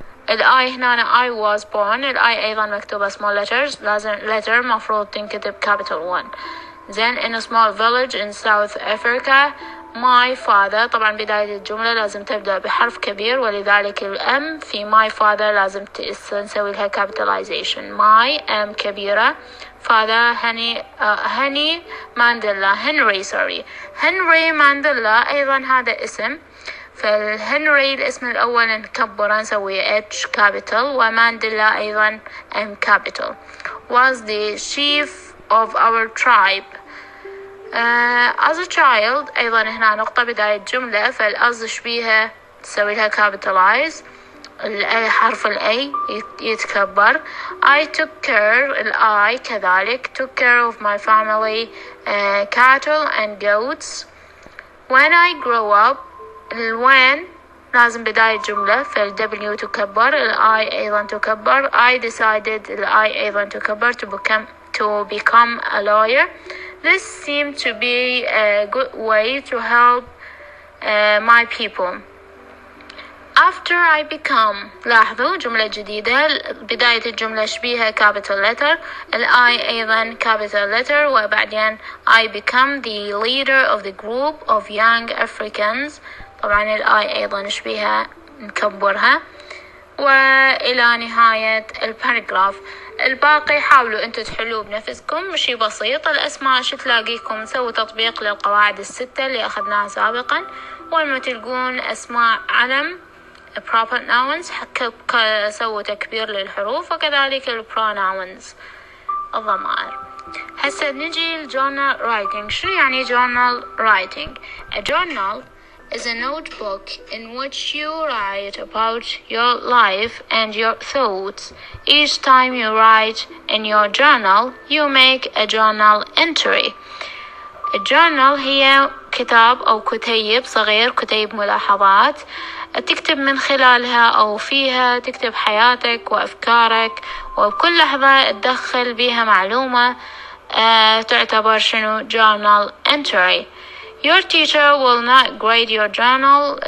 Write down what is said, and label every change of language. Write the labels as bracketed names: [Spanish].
[Arabic] الآي هنا [English] I was born. [Arabic] الآي أيضا مكتوبة [English] small letters، [Arabic] لازم letter مفروض تنكتب capital 1. [English] Then in a small village in South Africa my father. [Arabic] طبعا بداية الجملة لازم تبدأ بحرف كبير، ولذلك الأم في my father لازم نسوي لها capitalization. my أم كبيرة، father هني مانديلا، هنري مانديلا أيضا هذا اسم. فالهنري الاسم الأول نكبره نسوي H capital، ومانديلا أيضا M capital. [English] was the chief of our tribe. as a child [Arabic] أيضا هنا نقطة بداية الجملة، فالأز شبيها تسوي لها capitalize، حرف الأي يتكبر. [English] I took care، [Arabic] الآي كذلك [English] took care of my family cattle and goats. when I grow up، [Arabic] when لازم بداية جملة، فالW تكبر، الI أيضا تكبر. [English] I decided، [Arabic] الI أيضا تكبر [English] to become a lawyer. This seemed to be a good way to help my people. After I become، [Arabic] لاحظوا جملة جديدة، بداية الجملة شبيها capital letter، الI أيضا capital letter، وبعدين [English] I become the leader of the group of young Africans. [Arabic] طبعا الآي أيضا نشبيها نكبرها. وإلى نهاية الباراجراف. الباقي حاولوا أنتوا تحلوا بنفسكم، شي بسيط. الأسماء شو تلاقيكم سووا تطبيق للقواعد الستة اللي أخذناها سابقا، ولما تلقون أسماء علم [English] proper nouns [Arabic] سووا تكبير للحروف، وكذلك pronouns الضمائر. هسه نجي الجورنال رايتنج. شو يعني [English] journal writing؟ A journal is a notebook in which you write about your life and your thoughts. Each time you write in your journal, you make a journal entry. [Arabic] الجورنال هي كتاب أو كتيب صغير، كتيب ملاحظات تكتب من خلالها أو فيها تكتب حياتك وأفكارك، وبكل لحظة تدخل بها معلومة تعتبر شنو journal entry. [English] Your teacher will not grade your journal.